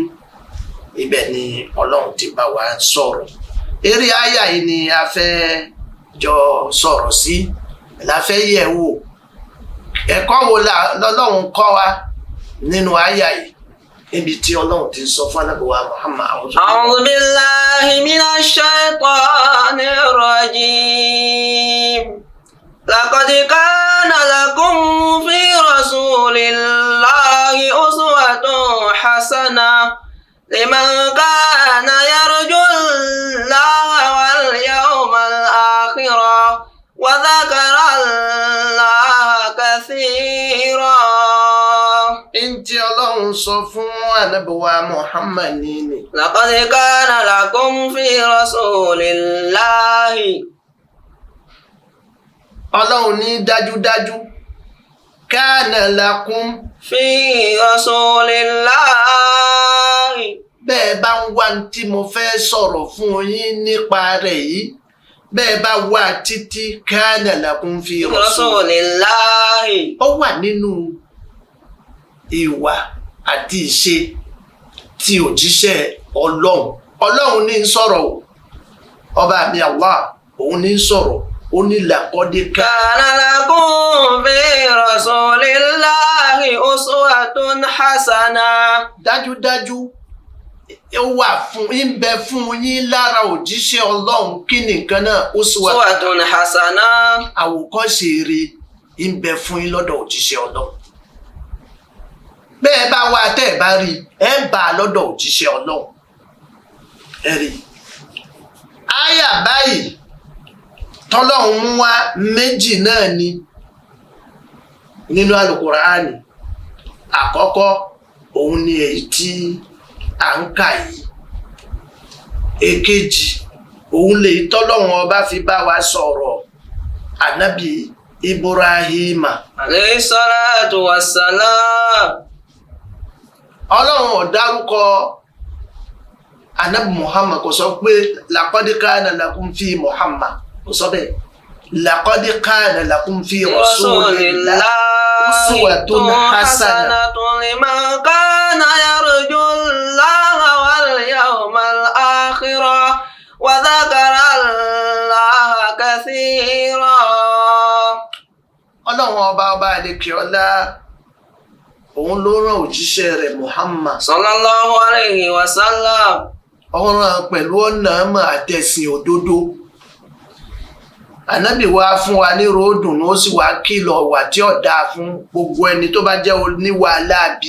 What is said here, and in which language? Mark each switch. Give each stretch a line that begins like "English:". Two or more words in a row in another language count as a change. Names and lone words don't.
Yoruba: Ibẹ̀ ni Ọlọ́run ti bá wa sọ̀rọ̀. Eré aya yìí ni a fẹ́ jọ sọ̀rọ̀ sí, la fẹ́ yẹ̀ wò. Ẹ̀kọ́ wo lọ́lọ́run kọ́ wa nínú aya yìí? níbi tí Ọlọ́run ti sọ fún Ànábì wa Muhammad.
Arabic: أعوذ بالله من الشيطان الرجيم. لقد كان لكم في رسول الله أسوة حسنة لمن كان يرجو الله واليوم الآخر وذكر الله كثيرا.
Yoruba: Ntí Ọlọ́run sọ fún Ànábì wa Muhammad ni.
Arabic: لقد كان لكم في رسول الله.
Yoruba: Ọlọ́run ní dájúdájú
Arabic: كان لكم في رسول الله.
Yoruba: bẹ́ẹ̀ bá ń wá tí mo fẹ́ sọ̀rọ̀ fún yín nípa rẹ̀ yìí bẹ́ẹ̀ bá wá títí
Arabic: كان لكم في رسول. رسول الله.
Yoruba: Ó wà nínú ìwà àti ìṣe tí òjíṣẹ́ Ọlọ́run. Ọlọ́run ní ń sọ̀rọ̀ o. Ọba mi Allah òun ní ń sọ̀rọ̀. Ó ní laqad
Arabic: كان لكم في رسول الله أسوة حسنة.
Yoruba: dájúdájú ó wà fún ń bẹ fún yín lára òjíṣẹ́ Ọlọ́run kí nìkan náà
Arabic: أسوة حسنة.
Yoruba: àwòkọ́ṣe rere ń bẹ fún yín lọ́dọ̀ òjíṣẹ́ Ọlọ́run. Bẹ́ẹ̀ bá wá tẹ́ ẹ̀ bá rí ẹ̀ ń bá a lọ́dọ̀ òjíṣẹ́ Ọlọ́run. Ẹ rí àyà báyìí tọ́lọ́run mú wá méjì náà ni nínú Al-Qur'ani. Àkọ́kọ́ òun ni èyí tí à ń kà yìí. Èkejì òun lè tọ́lọ́run ọba fi bá wa sọ̀rọ̀ Ànábì Ibrahima.
Arabic: عليه الصلاة والسلام.
Yoruba: Ọlọ́run ò dárúkọ Ànábì Muhammad kò sọ pé
Arabic: لقد كان لكم في
Yoruba: Muhammad kò sọ bẹ́ẹ̀.
Arabic: لقد كان لكم في رسول الله أسوة حسنة لمن كان يرجو الله واليوم الآخر وذكر الله كثيرا.
Yoruba: Ọlọ́run ọba àlekè ọlá òun ló rán òjíṣẹ́ rẹ̀ Muhammad
Arabic: صلى الله عليه وسلم.
Yoruba: ọ̀ràn pẹ̀lú ọ̀nà àmọ́ àtẹ̀sìn òdodo. Ànábì wá fún wa ní ròódùn ó sì wá kìlọ̀ wà tí ó dáa fún gbogbo ẹni tó bá jẹ́ oníwà láàbí.